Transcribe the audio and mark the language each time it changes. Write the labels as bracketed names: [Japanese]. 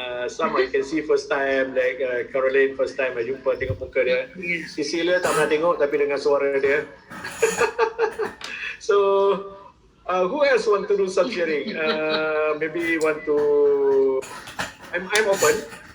[English] Some I can see first time, like Caroline first time I [Malay] jumpa tengok muka dia. Cecilia tak pernah tengok tapi dengan suara dia. [English] So, Who else want to do some sharing? Maybe want to. I'm open.